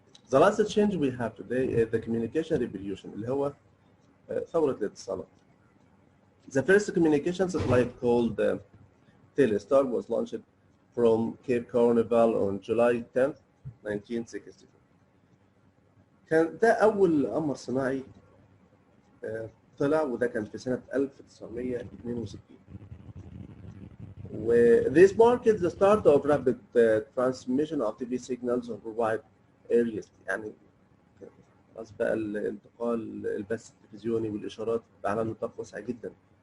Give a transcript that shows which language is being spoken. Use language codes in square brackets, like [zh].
[en] The last change we have today is the communication revolution [ar] اللي هو ثورة الاتصالات. [en] The first communication satellite called Telestar was launched from Cape Canaveral on July 10th, 1964. [ar] كان ده أول قمر صناعي طلع، وده كان في سنة 1962. [en] This marked the start of rapid transmission of TV signals over wide areas. [ar] يعني خلاص بقى الانتقال البث التلفزيوني والإشارات على نطاق واسع جدا.